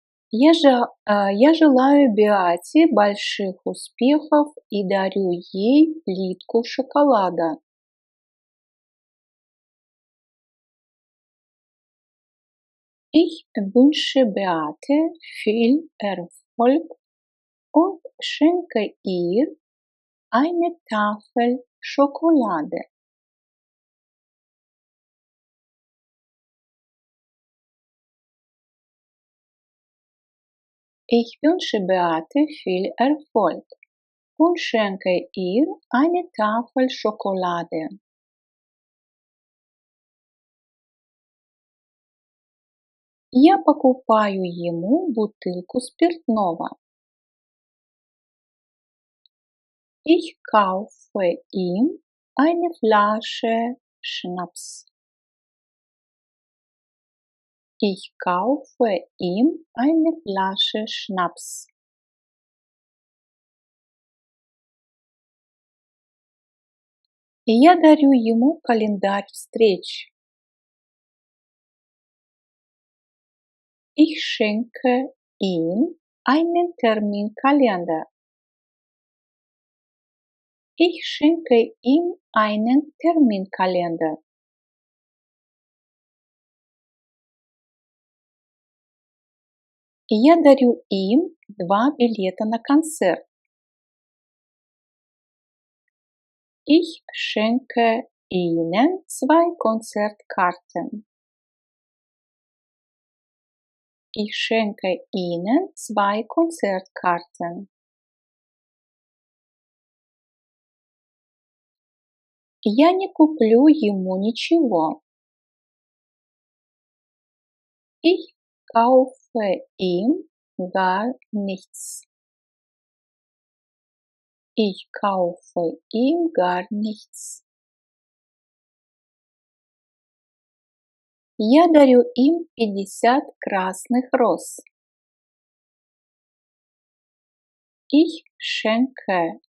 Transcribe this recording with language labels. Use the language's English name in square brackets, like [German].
[Russian] Я желаю Беате больших успехов и дарю ей плитку шоколада. [German] Ich wünsche Beate viel Erfolg und schenke ihr eine Tafel Schokolade. Ich wünsche Beate viel Erfolg und schenke ihr eine Tafel Schokolade. [Russian] Я покупаю ему бутылку спиртного. [German] Ich kaufe ihm eine Flasche Schnaps. Ich kaufe ihm eine Flasche Schnaps. [Russian] Я дарю ему календарь встреч. [German] Ich schenke ihm einen Terminkalender. Ich schenke ihm einen Terminkalender. [Russian] Я дарю им 2 билета на концерт. [German] Ich schenke ihnen 2 Konzertkarten. Ich schenke ihnen 2 Konzertkarten. [Russian] Я не куплю ему ничего. [German] Ich kaufe ihm gar nichts. Ich kaufe ihm gar nichts. [Russian] Я дарю им 50 красных роз. [German] Ich schenke